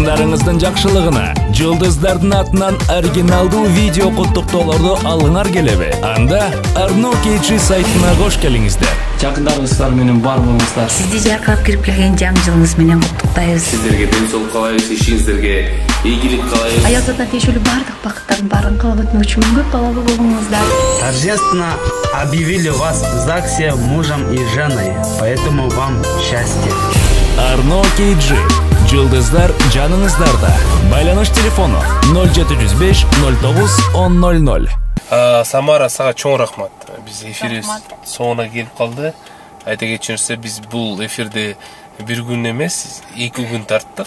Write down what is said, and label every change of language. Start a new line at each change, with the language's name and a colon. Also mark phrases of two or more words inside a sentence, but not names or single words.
Kyrgyz: Жакындарыңыздын жакшылыгына, жылдыздардын атынан оригиналдуу видео куттуктоолорду алыңар келеби? Анда Arno KG сайтына кош келиңиздер. Жакындарыңыздар менен бар болуңуздар. Сизди жаркырап кирип келген жаңы жылыңыз менен куттуктайбыз. Сиздерге ден соолук каалайбыз, ишиңиздерге ийгилик каалайбыз. Аялдата тиешелүү бардык бакыттардын баарын кылып өтмөк үчүн көп балалуу болуңуздар.
Russian: Торжественно объявили вас в ЗАГСе мужем и женой, поэтому вам счастья.
Kyrgyz: Arno KG. Жылдыздар жаныңыздарда. Байланыш телефону 0705 09 1000. Самара, сага чоң рахмат. Биз эфирибиз соңуна келип калды. Айта кетчүңүздөр, биз бул эфирди бир күн эмес, 2 күн тарттык.